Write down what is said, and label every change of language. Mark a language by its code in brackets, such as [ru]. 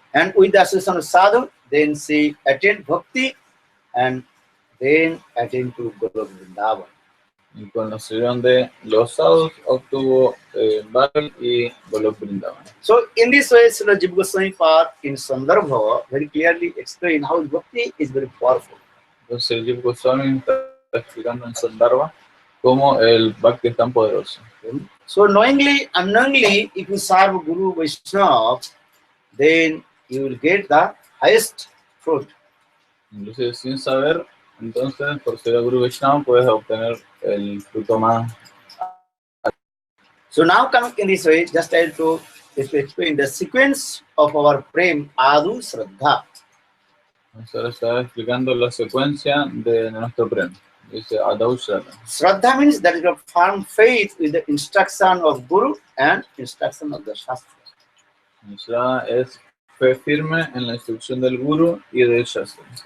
[en] And with the association of sadhu, then she attained bhakti and then attained to Guru Vrindavan. [es] Y con la sesión de los sadhus obtuvo Bhakti y Golok Vrindavan. [en] So in this way, Srila Jiva Goswami Pad in Sandarbha very clearly explain how bhakti is very powerful. [es] Entonces el Jiva Goswami está explicando en Sandarbha cómo el Bhakti es tan poderoso. [en] So knowingly, unknowingly, if you serve Guru Vaishnava, then you will get the highest fruit. [es] Inclusive sin saber, entonces por ser Guru Vaishnava puedes obtener el fruto más [en] So now coming in this way, just try to explain the sequence of our prem adu shraddha. [es] Ahora está explicando la secuencia de nuestro prem. Dice Adau Shraddha. [en] Shraddha means that is a firm faith with the instruction of Guru and instruction of the Shastra. [es] Shraddha es fe firme en la instrucción del Guru y del Shastra.